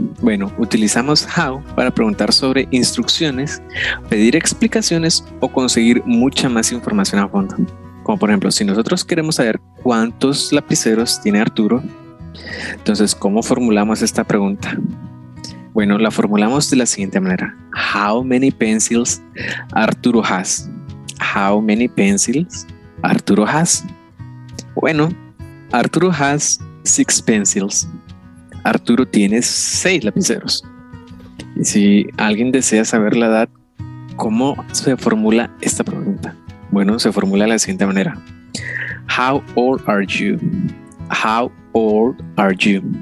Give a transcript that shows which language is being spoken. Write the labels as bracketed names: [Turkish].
[Spanish] Bueno, utilizamos how para preguntar sobre instrucciones, pedir explicaciones o conseguir mucha más información a fondo. Como por ejemplo, si nosotros queremos saber cuántos lapiceros tiene Arturo, entonces, ¿cómo formulamos esta pregunta? Bueno, la formulamos de la siguiente manera. [English] How many pencils Arturo has? How many pencils Arturo has? [Spanish] Bueno, [English] Arturo has 6 pencils. [Spanish] Arturo tiene 6 lapiceros. Y si alguien desea saber la edad, ¿cómo se formula esta pregunta? Bueno, se formula de la siguiente manera. [English] How old are you? How old are you?